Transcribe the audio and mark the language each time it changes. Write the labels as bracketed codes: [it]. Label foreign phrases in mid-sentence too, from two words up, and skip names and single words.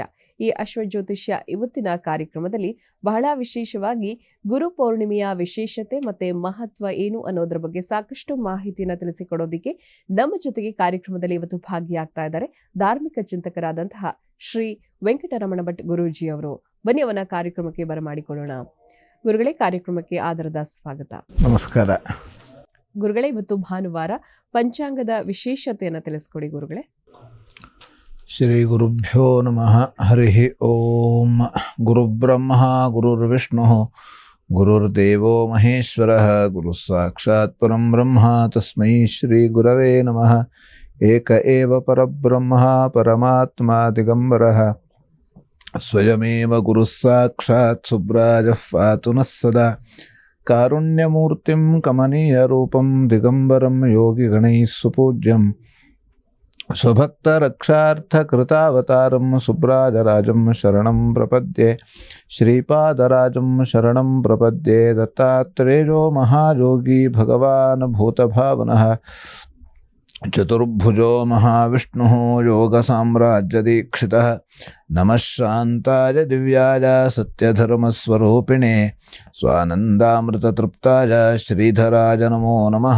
[kn] ಈ ಅಶ್ವಜ್ಯೋತಿಷ್ಯ ಇವತ್ತಿನ ಕಾರ್ಯಕ್ರಮದಲ್ಲಿ ಬಹಳ ವಿಶೇಷವಾಗಿ ಗುರು ಪೌರ್ಣಿಮೆಯ ವಿಶೇಷತೆ ಮತ್ತೆ ಮಹತ್ವ ಏನು ಅನ್ನೋದ್ರ ಬಗ್ಗೆ ಸಾಕಷ್ಟು ಮಾಹಿತಿಯನ್ನು ತಿಳಿಸಿಕೊಡೋದಿಕ್ಕೆ ನಮ್ಮ ಜೊತೆಗೆ ಕಾರ್ಯಕ್ರಮದಲ್ಲಿ ಇವತ್ತು ಭಾಗಿಯಾಗ್ತಾ ಇದ್ದಾರೆ ಧಾರ್ಮಿಕ ಚಿಂತಕರಾದಂತಹ ಶ್ರೀ ವೆಂಕಟರಮಣ ಭಟ್ ಗುರೂಜಿ ಅವರು. ಬನ್ನಿ ಅವನ ಕಾರ್ಯಕ್ರಮಕ್ಕೆ ಬರಮಾಡಿಕೊಳ್ಳೋಣ. ಗುರುಗಳೇ, ಕಾರ್ಯಕ್ರಮಕ್ಕೆ ಆದರದ ಸ್ವಾಗತ. ನಮಸ್ಕಾರ ಗುರುಗಳೇ. ಇವತ್ತು ಭಾನುವಾರ, ಪಂಚಾಂಗದ ವಿಶೇಷತೆಯನ್ನು ತಿಳಿಸ್ಕೊಡಿ ಗುರುಗಳೇ. [sa] ಶ್ರೀ ಗುರುಭ್ಯೋ ನಮಃ. ಹರಿ ಓಂ. ಗುರುಬ್ರಹ್ಮ ಗುರುರ್ವಿಷ್ಣು ಗುರುರ್ದೇವೋ ಮಹೇಶ್ವರ ಗುರು ಸಾಕ್ಷಾತ್ ಪರಂ ಬ್ರಹ್ಮ ತಸ್ಮೈ ಶ್ರೀ ಗುರವೇ ನಮಃ. ಏಕ ಏವ ಪರಬ್ರಹ್ಮ ಪರಮಾತ್ಮ ದಿಗಂಬರಃ ಸ್ವಯಮೇವ ಗುರು ಸಾಕ್ಷಾತ್ ಸುಬ್ರಾಜಃ ಪಾತು ನಃ ಸದಾ. ಕಾರುಣ್ಯಮೂರ್ತಿಂ ಕಮನೀಯ ರೂಪಂ ದಿಗಂಬರಂ ಯೋಗಿ ಗಣೈಃ ಸುಪೂಜ್ಯಂ ಸ್ವಭಕ್ತ ರಕ್ಷಾರ್ಥ ಕೃತಾವತಾರಂ ಸುಬ್ರಾಜರಾಜಂ ಶರಣಂ ಪ್ರಪದ್ಯೆ. ಶ್ರೀಪಾದರಾಜಂ ಶರಣಂ ಪ್ರಪದ್ಯೆ. ದತ್ತಾತ್ರೇಯೋ ಮಹಾಯೋಗಿ ಭಗವಾನ್ ಭೂತಭಾವನಃ ಚತುರ್ಭುಜೋ ಮಹಾವಿಷ್ಣುಃ ಯೋಗ ಸಾಮ್ರಾಜ್ಯದೀಕ್ಷಿತಃ. ನಮಃ ಶಾಂತಾಯ ದಿವ್ಯಾಯ ಸತ್ಯಧರ್ಮಸ್ವರೂಪಿಣೆ ಸ್ವಾನಂದಾಮೃತತೃಪ್ತಾಯ ಶ್ರೀಧರಾಯ ನಮೋ ನಮಃ.